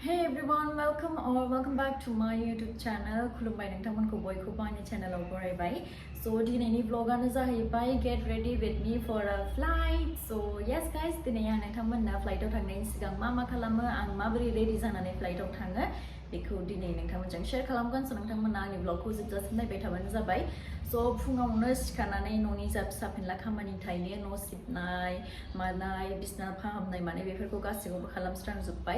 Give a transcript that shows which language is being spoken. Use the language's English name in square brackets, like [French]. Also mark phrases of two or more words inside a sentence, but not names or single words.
[English] Hey everyone, welcome back to my YouTube channel. [Bodo] खुलुमबाय नोंथांमोनखौ बयखौबो आंनि चेनेलाव बरायबाय. [English] So [Bodo] दिनैनि vlogआनो जाहैबाय [English] get ready with me for a flight. So yes guys, [Bodo] दिनै आं नोंथांमोननो फ्लाइटआव थांनायनि सिगां मा खालामो, आं माबोरै रेडि जानानै फ्लाइटआव थाङो बेखौ दिनै नोंथांमोनजों शेयार खालामगोन. So नोंथांमोना आंनि vlogखौ जोबजासिम नायबाय थाबानो जाबाय. So फुङावनो सिखारनानै न'नि जा फिसा फिनला खामानि थायो, न' सिबनाय, मानाय, बिसना फाहामनाय माने बेफोरखौ गासैखौबो खालामस्रांजोब्बाय.